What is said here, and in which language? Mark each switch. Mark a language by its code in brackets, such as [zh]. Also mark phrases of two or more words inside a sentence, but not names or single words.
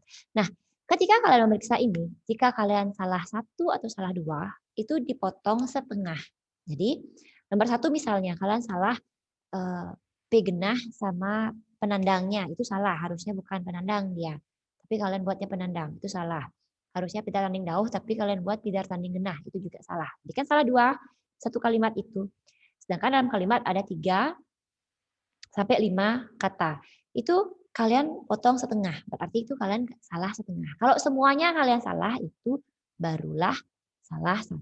[id] Nah, ketika kalian memeriksa ini, jika kalian salah 1 atau salah 2, itu dipotong setengah. Jadi, nomor 1 misalnya kalian salah P genah sama penandangnya, itu salah, harusnya bukan penandang dia. Tapi kalian buatnya penandang, itu salah. [ban] Harusnya pidar tanding dauh, tapi kalian buat pidar tanding genah, [id] itu juga salah. Jadi kan salah 2, satu kalimat itu. Sedangkan dalam kalimat ada 3 sampai 5 kata. Itu kalian potong setengah, berarti itu kalian salah setengah. Kalau semuanya kalian salah, itu barulah salah 1.